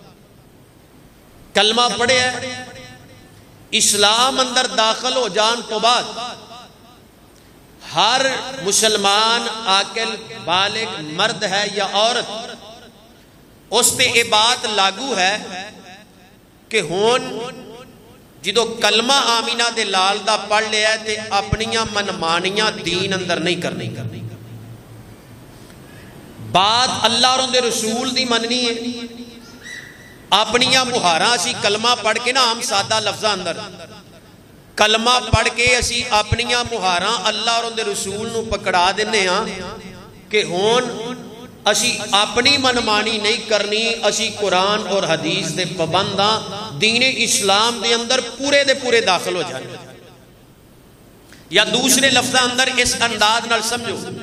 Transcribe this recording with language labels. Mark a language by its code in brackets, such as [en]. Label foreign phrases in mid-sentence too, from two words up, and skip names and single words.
[pa] کلمہ پڑھے ہے، اسلام اندر داخل ہو جان تو بعد ہر مسلمان عاقل بالغ مرد ہے یا عورت، اس تے یہ بات لاگو ہے کہ ہون جدو کلمہ آمینہ دے لال دا پڑھ لیا ہے تے اپنیاں منمانیاں دین اندر نہیں کرنی، بات اللہ اور ان دے رسول دی مننی ہے، اپنیاں مہاراں اسی کلمہ پڑھ کے نا ہم سادہ لفظہ اندر کلمہ پڑھ کے اسی اپنیاں مہاراں اللہ اور ان دے رسول نو پکڑا دینے ہاں کہ ہون اسی اپنی منمانی نہیں کرنی، اسی قرآن اور حدیث دے پابنداں دین اسلام دے اندر پورے دے پورے داخل ہو جانے، یا دوسرے لفظہ اندر اس انداز نال سمجھو،